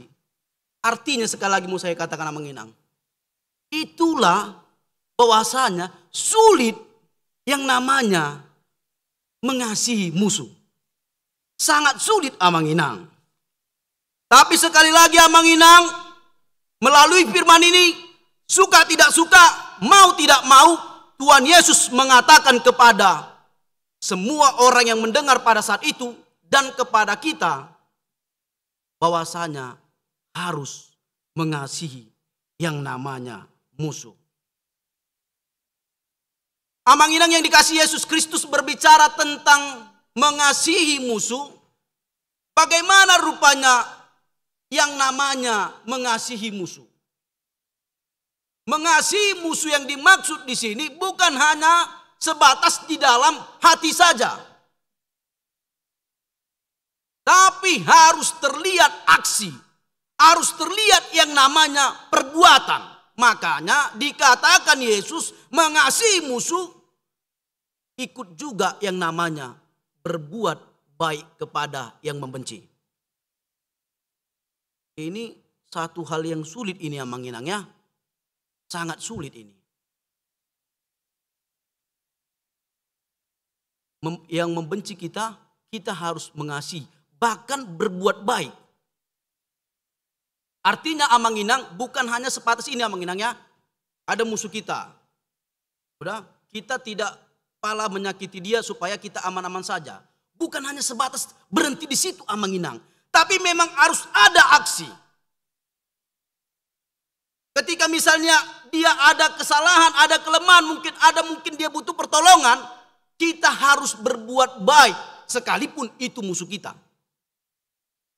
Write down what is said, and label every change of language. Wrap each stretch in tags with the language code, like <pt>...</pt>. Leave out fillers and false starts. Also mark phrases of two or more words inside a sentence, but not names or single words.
<id>Artinya sekali lagi mau saya katakan amang-inang. Itulah bahwasanya sulit yang namanya mengasihi musuh. Sangat sulit amang-inang. Tapi sekali lagi amang-inang melalui firman ini, suka tidak suka, mau tidak mau, Tuhan Yesus mengatakan kepada semua orang yang mendengar pada saat itu dan kepada kita bahwasanya harus mengasihi yang namanya musuh. Amang-inang yang dikasihi Yesus Kristus berbicara tentang mengasihi musuh. Bagaimana rupanya yang namanya mengasihi musuh? Mengasihi musuh yang dimaksud di sini bukan hanya sebatas di dalam hati saja. Tapi harus terlihat aksi. Harus terlihat yang namanya perbuatan. Makanya dikatakan Yesus mengasihi musuh ikut juga yang namanya berbuat baik kepada yang membenci. Ini satu hal yang sulit ini amang-inang ya. Sangat sulit ini. Yang membenci kita, kita harus mengasihi. Bahkan berbuat baik. Artinya amang-inang bukan hanya sebatas ini amang-inang ya. Ada musuh kita. Udah, kita tidak pala menyakiti dia supaya kita aman-aman saja. Bukan hanya sebatas berhenti di situ amang-inang. Tapi memang harus ada aksi. Ketika misalnya dia ada kesalahan, ada kelemahan, mungkin dia butuh pertolongan, kita harus berbuat baik sekalipun itu musuh kita.</id>